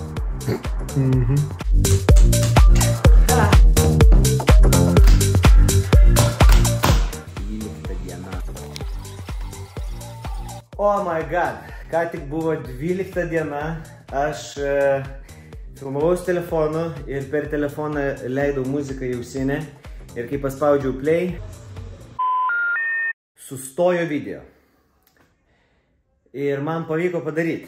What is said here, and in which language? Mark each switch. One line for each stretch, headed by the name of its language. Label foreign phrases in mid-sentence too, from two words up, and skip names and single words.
Lithuanian: 12 diena.
English: Oh my god.
Lithuanian: Ką tik buvo 12 diena. Aš filmavau su telefonu ir per telefoną leidau muziką į ausinę. Ir kai paspaudžiau play, sustojo video. Ir man pavyko padaryti.